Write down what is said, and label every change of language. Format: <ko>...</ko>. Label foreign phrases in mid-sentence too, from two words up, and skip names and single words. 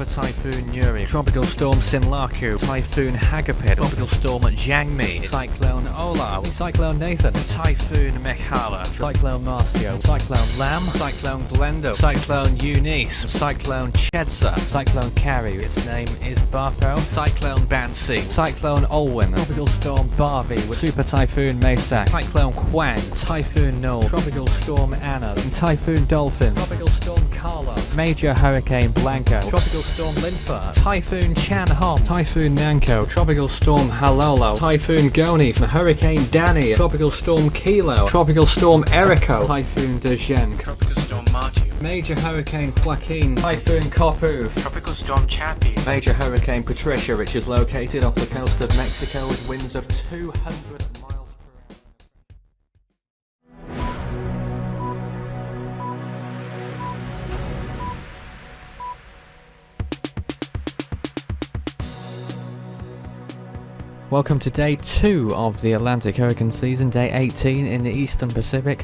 <en>Typhoon Yuri, Tropical Storm Sinlaku, Typhoon Hagapid, Tropical Storm Jiangmi, Cyclone Ola, Cyclone Nathan, Typhoon Mekhala, Cyclone Marcio, Cyclone Lam, Cyclone Glendo, Cyclone Eunice, Cyclone Chedza, Cyclone Carrie, its name is Barpo, Cyclone Bansi, Cyclone Olwyn, Tropical Storm Barbie with Super Typhoon Mesak, Cyclone Quang, Typhoon Null, Tropical Storm Anna, Typhoon Dolphin, Tropical Storm Carlo, Major Hurricane Blanco, Tropical Storm Linfa, Typhoon Chan Hom, Typhoon Nanko, Tropical Storm Halolo, Typhoon Goni, Hurricane Danny, Tropical Storm Kilo, Tropical Storm Erico, Typhoon Dejen, Tropical Storm Martu, Major Hurricane Joaquin, Typhoon Kopu, Tropical Storm Chappie, Major Hurricane Patricia, which is located off the coast of Mexico with winds of 200 miles per hour. Welcome to day 2 of the Atlantic hurricane season, day 18 in the Eastern Pacific.</en>